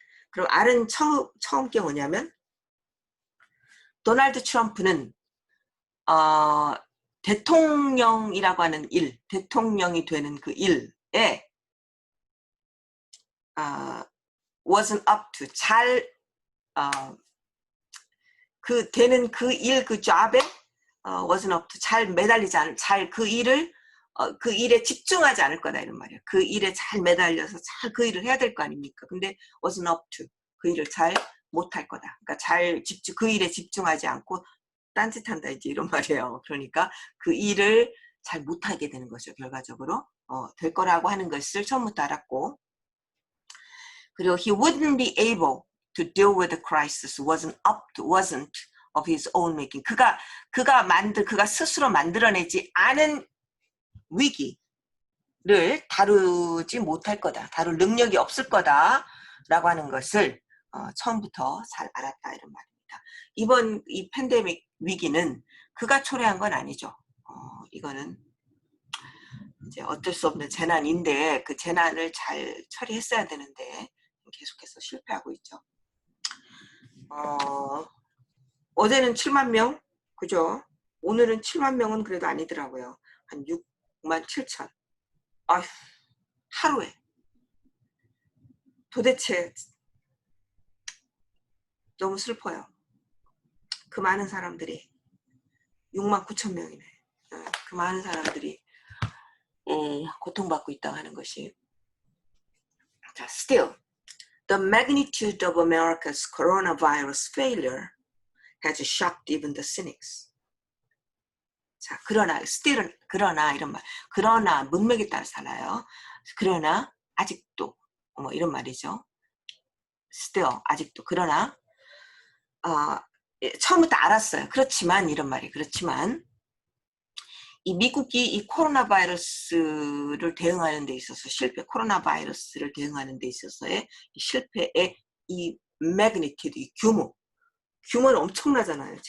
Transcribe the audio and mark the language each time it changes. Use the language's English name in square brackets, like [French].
[Korean] 그럼 알은 처음 게 뭐냐면 도널드 트럼프는 대통령이라고 하는 일, 대통령이 되는 그 일에 [English] wasn't up to [Korean] 되는 그 일, 그 job에 wasn't up to 잘 매달리지 않을, 그 일에 집중하지 않을 거다 이런 말이에요. 그 일에 잘 매달려서 잘 그 일을 해야 될 거 아닙니까? 근데 [English] wasn't up to [Korean] 그 일을 잘 못할 거다. 그러니까 그 일에 집중하지 않고 딴짓한다 이제 이런 말이에요. 그러니까 그 일을 잘 못하게 되는 거죠. 결과적으로 될 거라고 하는 것을 처음부터 알았고, 그리고 [English] he wouldn't be able to deal with the crisis wasn't of his own making. [Korean] 그가 스스로 만들어내지 않은 위기를 다루지 못할 거다. 다룰 능력이 없을 거다라고 하는 것을 처음부터 잘 알았다 이런 말입니다. 이번 이 팬데믹 위기는 그가 초래한 건 아니죠. 이거는 이제 어쩔 수 없는 재난인데 그 재난을 잘 처리했어야 되는데 계속해서 실패하고 있죠. 어제는 7만 명, 그죠? 오늘은 7만 명은 그래도 아니더라고요. 한 6만 7천. 아휴, 하루에. 도대체 너무 슬퍼요. 그 많은 사람들이 69,000명이네. 그 많은 사람들이 고통받고 있다고 하는 것이. [English] 자, still, the magnitude of America's coronavirus failure has shocked even the cynics. [Korean] 자, 그러나, still은, 그러나, 이런 말. 그러나, 문맥에 따라서 달라요. 그러나, 아직도, 뭐, 이런 말이죠. still, 아직도. 그러나, 처음부터 알았어요. 그렇지만, 이런 말이, 그렇지만, 이 미국이 이 코로나 바이러스를 대응하는 데 있어서 코로나 바이러스를 대응하는 데 있어서의 실패의 이 magnitude, 이 규모는 엄청나잖아요.